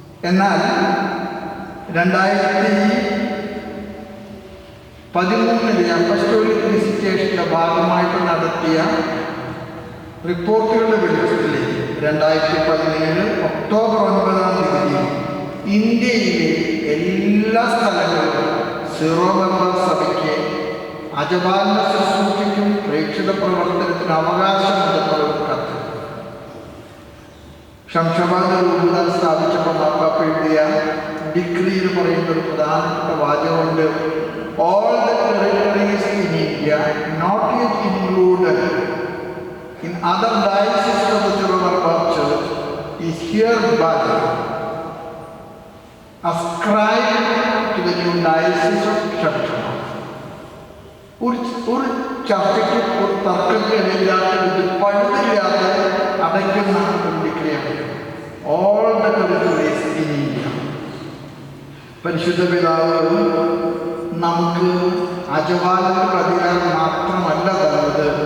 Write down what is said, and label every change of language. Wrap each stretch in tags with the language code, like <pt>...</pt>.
<ml>എന്നാൽ 2013 അപ്പസ്റ്റോളിക് വിസിറ്റേഷൻ്റെ ഭാഗമായിട്ട് നടത്തിയ റിപ്പോർട്ടുകളുടെ വെളിച്ചത്തിൽ 2017 ഒക്ടോബർ 9 ഇന്ത്യയിലെ എല്ലാ സ്ഥലങ്ങളിലും സിറോ മലബാർ സഭയ്ക്ക് അജപാലന ശുശ്രൂഷയ്ക്കും പ്രേക്ഷിത പ്രവർത്തനത്തിന് അവകാശമുണ്ടെന്നുള്ള കത്ത് ശംഷാബാദ് രൂപത സ്ഥാപിച്ചപ്പോൾ മാർപ്പാപ്പ എഴുതിയ ഡിഗ്രിയിൽ പറയുന്ന ഒരു പ്രധാനപ്പെട്ട വാചകമുണ്ട്.</ml> <en>All the territories in India not yet included in other dioceses of the Syro Malabar Church is hereby ascribed to the new diocese of Shamshabad.</en> <ml>ഒരു ചർച്ചയ്ക്ക് ഒരു തർക്കങ്ങളില്ലാത്ത പഴുതില്ലാത്ത അടയ്ക്കുന്ന ഒരു ഡിഗ്രിയാണ്.</ml> <en>All the territories in India.</en> <ml>പരിശുദ്ധ പിതാവ് നമുക്ക് അജപാലനയുടെ അധികാരം മാത്രമല്ല തന്നത്.</ml>